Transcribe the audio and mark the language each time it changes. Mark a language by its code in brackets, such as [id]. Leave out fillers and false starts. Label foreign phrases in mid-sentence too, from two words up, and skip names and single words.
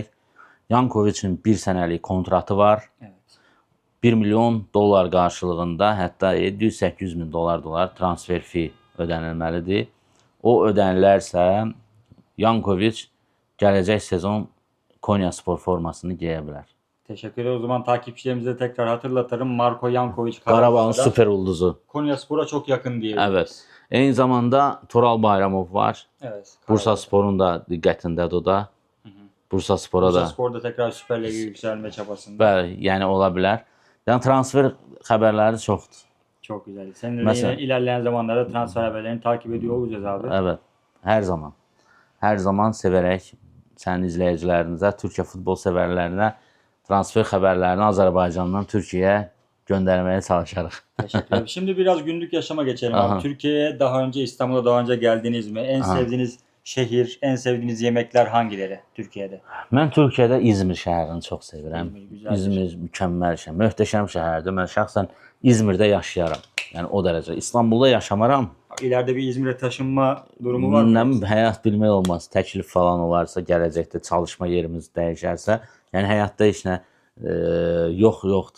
[az] Yankoviçin bir sənəlik kontratı var. [tr] Evet. [az] 1 milyon dollar qarşılığında hətta 700-800 min dollar transfer fee ödənilməlidir. O ödənilərsə Yankoviç gələcək sezon Konyaspor formasını geyə bilər. [tr] Teşekkür ederim. O zaman takipçilerimize tekrar hatırlatırım. Marko Yankoviç [az] Qarabağın [tr] Karabağ'da [az] süper ulduzu. [tr] Konyaspor'a çok yakın diyebiliriz. Evet. [az] Eyni zamanda Tural Bayramov var. [tr] Evet. [az] Bursasporun da diqqətindədir o da. [tr] Bursaspora da. Bursaspor'da tekrar Süper Lig'e yükselme çabasında. [az] Bəli, yəni ola bilər. Yəni transfer xəbərləri çoxdur. [tr] Çok güzel. Seninle Mesela- yine ilerleyen zamanlarda transfer haberlerini takip ediyor olacağız abi. Evet. [az] Hər zaman. Hər zaman sevərək sənin izləyicilərinizə, Türkiyə futbol sevərlərinə transfer xəbərlərini Azərbaycandan Türkiyəyə göndərməyə çalışarıq. [tr] Teşekkür ederim. Şimdi biraz günlük yaşama geçelim Aha. abi. Türkiye'ye daha önce, İstanbul'a daha önce geldiniz mi? En Aha. sevdiğiniz şehir, en sevdiğiniz yemekler hangileri Türkiye'de? [az] Mən Türkiyədə İzmir şəhərini çox sevirəm. [tr] İzmir güzel. [az] İzmir mükəmməl şəhər, möhtəşəm şəhərdir. Mən şəxsən İzmirdə yaşayaram. Yəni o dərəcə. İstanbulda yaşamaram. [tr] İleride bir İzmir'e taşınma durumu var mı? [az] Nə həyat bilmək olmaz. Təklif falan olarsa, gələcəkdə çalışma yerimiz dəyişərsə, yəni həyatda heç nə yoxdur.